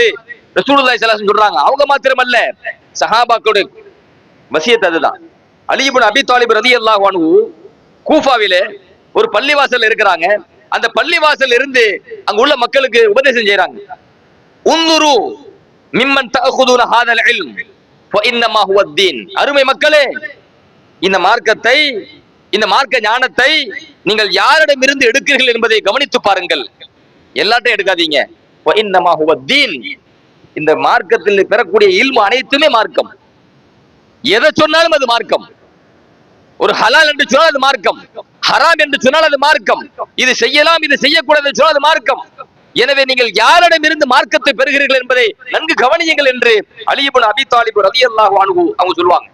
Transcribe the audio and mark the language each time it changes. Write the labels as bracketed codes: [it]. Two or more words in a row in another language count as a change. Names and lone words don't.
[ar] رسول الله صلى الله عليه وسلم [ta] சொல்றாங்க. அவங்க மாத்திரமல்ல, சஹாபாக்களுடைய வசியத் அதுதான். அலி இப்னு அபி தாலிப் [ar] رضي الله عنه [ta] கூஃபாவிலே ஒரு பள்ளிவாசல் இருக்கிறாங்க. அந்த பள்ளிவாசல் இருந்து அங்க உள்ள மக்களுக்கு உபதேசம் செய்றாங்க. [ar] انظروا ممن تأخذون هذا العلم فانما هو الدين. [ta] அருமை மக்களே, இந்த மார்க்கத்தை, இந்த மார்க்க ஞானத்தை நீங்கள் யாரிடமிருந்து எடுக்கிறீர்கள் என்பதை கவனித்து பாருங்கள். எல்லாத்தையும் எடுக்காதீங்க. [ar] فانما هو الدين. [ta] இந்த மார்க்கத்தில் பெறக்கூடிய இல்மு அனைத்துமே மார்க்கம். எதை சொன்னாலும் அது மார்க்கம். ஒரு ஹலால் என்று சொன்னால் அது மார்க்கம், ஹராம் என்று சொன்னால் அது மார்க்கம், இது செய்யலாம் இது செய்யக்கூடாது என்று சொன்னால் அது மார்க்கம். எனவே நீங்கள் யாரிடமிருந்து மார்க்கத்தை பெறுகிறீர்கள் என்பதை நன்கு கவனியுங்கள் என்று அலி இப்னு அபி தாலிப் [ar] رضي الله عنه [ta] அவங்க சொல்லுவாங்க.